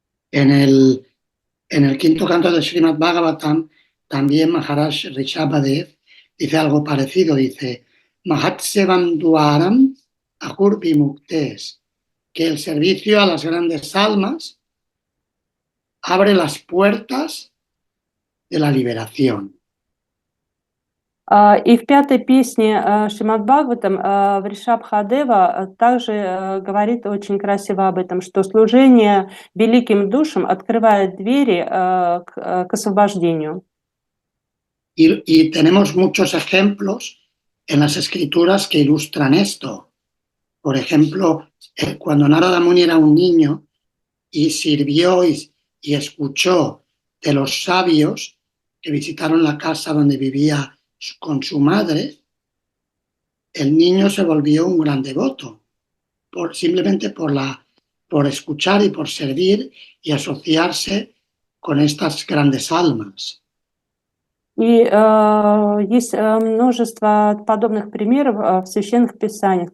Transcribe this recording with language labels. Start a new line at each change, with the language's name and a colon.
Spanish: En el quinto canto del Srimad Bhagavatam, también Maharaj Rishabhadev dice algo parecido, dice
Sanskrit: Mahatsevam Duaram Ahur Vimuktes,
Spanish: que el servicio a las grandes almas abre las puertas de la liberación.
Russian: И в 5 песне Шримад Бхагаватам Вришабхадева также говорит очень красиво об этом, что служение великим душам открывает двери к освобождению.
Spanish: Y tenemos muchos ejemplos en las escrituras que ilustran esto. Por ejemplo, cuando Narada Muni era un niño y sirvió y escuchó de los sabios que visitaron la casa donde vivía con su madre, el niño se volvió un gran devoto, simplemente por escuchar y por servir y asociarse con estas grandes almas.
Russian: И есть множество подобных примеров в священных писаниях.